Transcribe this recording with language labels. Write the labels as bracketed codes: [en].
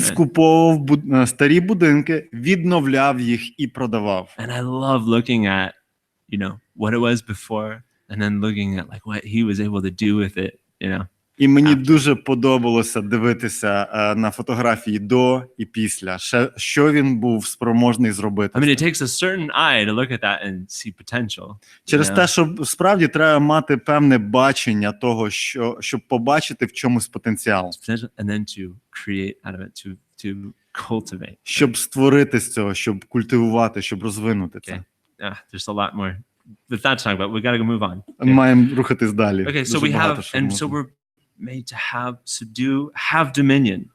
[uk] скуповував старі будинки, відновляв їх і продавав. [en] And I love looking at you know, what it was before, and then looking at like what he was able to do with it, you know. [uk] І мені дуже подобалося дивитися на фотографії до і після, що він був спроможний зробити. [en] I mean, it takes a certain eye to look at that and see potential. [uk] Через те, що справді треба мати певне бачення того, щоб побачити в чомусь потенціал. [en] And then to create out of it, to cultivate. [uk] Щоб створити з цього, щоб культивувати, щоб розвинути це. [en] There's a lot more with that to talk about. We got to move on. [uk] Маємо рухатись далі. [en] Okay, so we have, and so we're made to have, subdue, have dominion.